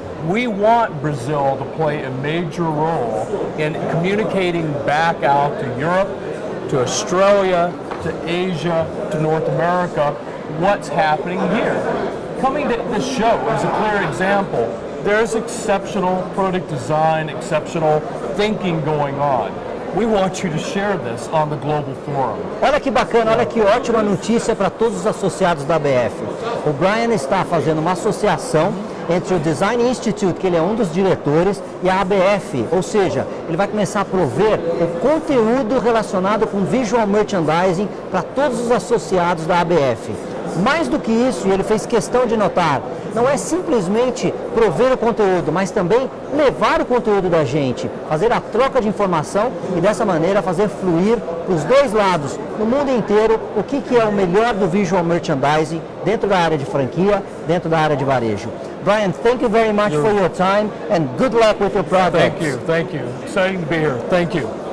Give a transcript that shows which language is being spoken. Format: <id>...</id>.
<en>We want Brazil to play a major role in communicating back out to Europe, to Australia, to Asia, to North America, what's happening here. Coming to this show is a clear example. There's exceptional product design, exceptional thinking going on. We want you to share this on the global forum.</en> <pt>Olha que bacana, olha que ótima notícia para todos os associados da ABF. O Bryan está fazendo uma associação entre o Design Institute, que ele é um dos diretores, e a ABF, ou seja, ele vai começar a prover o conteúdo relacionado com visual merchandising para todos os associados da ABF. Mais do que isso, e ele fez questão de notar, não é simplesmente prover o conteúdo, mas também levar o conteúdo da gente, fazer a troca de informação e dessa maneira fazer fluir para os dois lados, no mundo inteiro, o que é o melhor do visual merchandising dentro da área de franquia, dentro da área de varejo.</pt> <en>Bryan, thank you very much for your time and good luck with your project. Thank you. Exciting to be here. Thank you.</en>